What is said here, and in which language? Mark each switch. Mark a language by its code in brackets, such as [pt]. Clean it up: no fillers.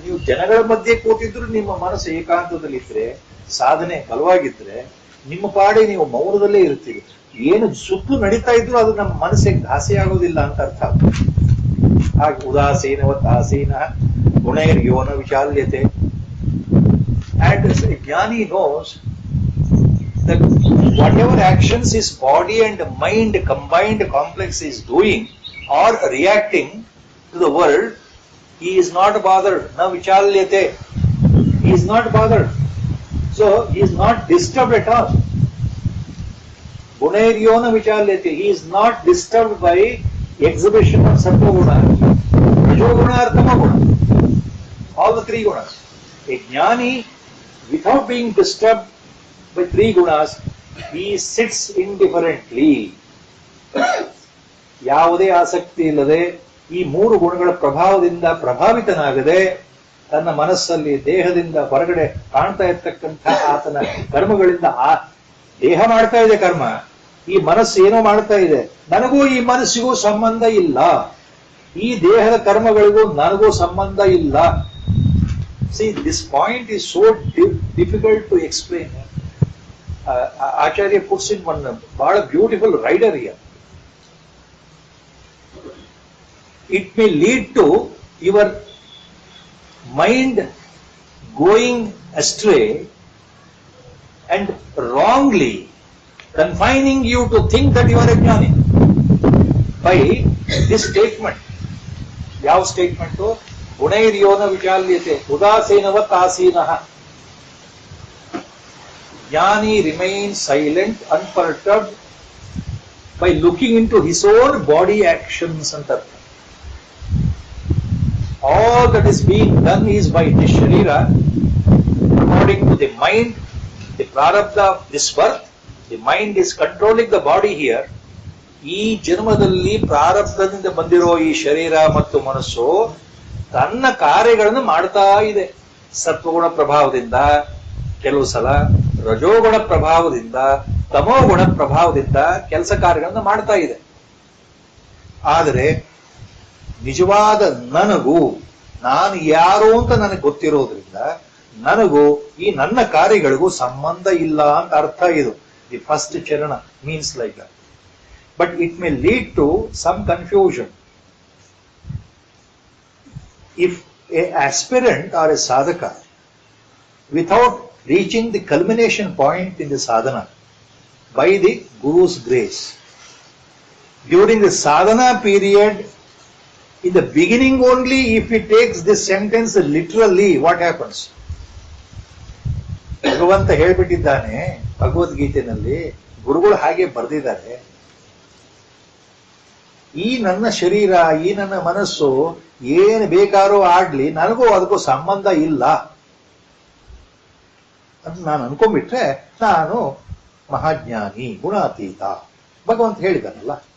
[kn] ನೀವು ಜನಗಳ ಮಧ್ಯೆ ಕೂತಿದ್ರು ನಿಮ್ಮ ಮನಸ್ಸು ಏಕಾಂತದಲ್ಲಿ ಇದ್ರೆ, ಸಾಧನೆ ಬಲವಾಗಿದ್ರೆ, ನಿಮ್ಮ ಪಾಡೆ ನೀವು ಮೌನದಲ್ಲೇ ಇರ್ತೀರಿ. ಏನು ಸುತ್ತು ನಡೀತಾ ಇದ್ರು ಅದು ನಮ್ಮ ಮನಸ್ಸಿಗೆ ಘಾಸಿ ಆಗೋದಿಲ್ಲ ಅಂತ ಅರ್ಥ. ಹಾಗೆ [sa] ಉದಾಸೀನವತ್ ಆಸೀನ ಗುಣೈರ್ಯೋನ ವಿಚಾಲ್ಯತೆ. [en] And a jnani knows that whatever actions his body and mind combined complex is doing or reacting to the world, he is not bothered. Na vichalyate. He is not bothered. So he is not disturbed at all. Gunairiona vichalyate. He is not disturbed by exhibition of sattva-guna, rajoguna or tamoguna. All the three gunas. A jnani, without being disturbed by three gunas, he sits indifferently. [kn] ಯಾವುದೇ ಆಸಕ್ತಿ ಇಲ್ಲದೆ ಈ ಮೂರು ಗುಣಗಳ ಪ್ರಭಾವದಿಂದ ಪ್ರಭಾವಿತನಾಗದೆ ತನ್ನ ಮನಸ್ಸಲ್ಲಿ ದೇಹದಿಂದ ಹೊರಗಡೆ ಕಾಣ್ತಾ ಇರ್ತಕ್ಕಂಥ ಆತನ ಕರ್ಮಗಳಿಂದ ದೇಹ ಮಾಡ್ತಾ ಇದೆ ಕರ್ಮ, ಈ ಮನಸ್ಸು ಏನೋ ಮಾಡ್ತಾ ಇದೆ, ನನಗೂ ಈ ಮನಸ್ಸಿಗೂ ಸಂಬಂಧ ಇಲ್ಲ, ಈ ದೇಹದ ಕರ್ಮಗಳಿಗೂ ನನಗೂ ಸಂಬಂಧ ಇಲ್ಲ. [en] See, this point is so difficult to explain. Acharya puts in one bada beautiful rider here. It may lead to your mind going astray and wrongly confining you to think that you are a jnani by this statement. Yav statement to gunairiona vichalyate udasenavat asinah. Jnani remains silent, unperturbed by looking into his own body actions and tartha. All that is being done is by this sharira, according to the mind, the prarabdha of this birth. The mind is controlling the body here. [kn] ಈ ಜನ್ಮದಲ್ಲಿ ಪ್ರಾರಬ್ಧದಿಂದ ಬಂದಿರೋ ಈ ಶರೀರ ಮತ್ತು ಮನಸ್ಸು ತನ್ನ ಕಾರ್ಯಗಳನ್ನು ಮಾಡ್ತಾ ಇದೆ. ಸತ್ವಗುಣ ಪ್ರಭಾವದಿಂದ, ಕೆಲವು ಸಲ ರಜೋಗುಣ ಪ್ರಭಾವದಿಂದ, ತಮೋಗುಣ ಪ್ರಭಾವದಿಂದ ಕೆಲಸ ಕಾರ್ಯಗಳನ್ನು ಮಾಡ್ತಾ ಇದೆ. ಆದರೆ ನಿಜವಾದ ನನಗೂ, ನಾನು ಯಾರು ಅಂತ ನನಗೆ ಗೊತ್ತಿರೋದ್ರಿಂದ ನನಗೂ ಈ ನನ್ನ ಕಾರ್ಯಗಳಿಗೂ ಸಂಬಂಧ ಇಲ್ಲ ಅಂತ ಅರ್ಥ ಇದು. [en] The first ಚರಣ means like that. But it may lead to some confusion. If a aspirant or a ಸಾಧಕ without reaching the culmination point in the sadhana by the Guru's grace, during the sadhana period, in the beginning only, if he takes this sentence literally, what happens? [kn] ಭಗವಂತ ಹೇಳ್ಬಿಟ್ಟಿದ್ದಾನೆ ಭಗವದ್ಗೀತೆಯಲ್ಲಿ, ಗುರುಗಳು ಹಾಗೆ ಬರೆದಿದ್ದಾರೆ, ಈ ನನ್ನ ಶರೀರ, ಈ ನನ್ನ ಮನಸ್ಸು ಏನು ಬೇಕಾದ್ರೂ ಆಡ್ಲಿ, ನನಗೂ ಅದಕ್ಕೂ ಸಂಬಂಧ ಇಲ್ಲ ಅಂತ ನಾನು ಅನ್ಕೊಂಡ್ಬಿಟ್ರೆ ನಾನು ಮಹಾಜ್ಞಾನಿ, ಗುಣಾತೀತ ಭಗವಂತ ಹೇಳಿದಾನಲ್ಲ.